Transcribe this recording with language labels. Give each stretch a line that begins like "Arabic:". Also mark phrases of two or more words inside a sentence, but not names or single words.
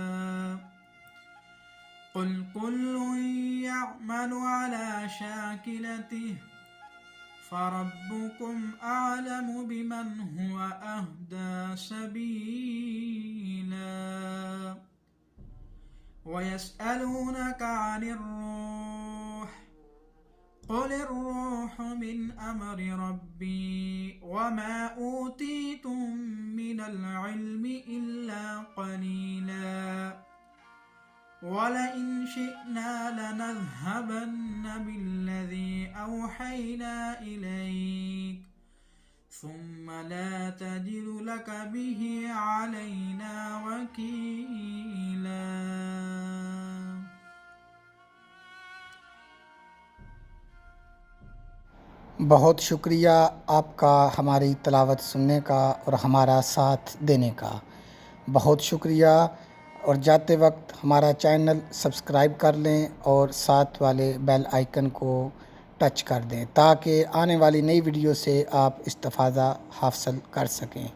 Arabic: قل كل يعمل على شاكلته فربكم أعلم بمن هو أهدى سبيلا. ويسألونك عن الروح قل الروح من أمر ربي وما أوتيتم من العلم إلا قليلا. ولئن شئنا لنذهبن بالذي أوحينا إليك ثم لا تجد لك به علينا وكيلا.
Urdu: بہت شکریہ آپ کا ہماری تلاوت سننے کا اور ہمارا ساتھ دینے کا. بہت شکریہ. اور جاتے وقت ہمارا چینل سبسکرائب کر لیں اور ساتھ والے
English: bell icon
Urdu: کو ٹچ کر دیں تاکہ آنے والی نئی ویڈیو سے آپ استفادہ حاصل کر سکیں.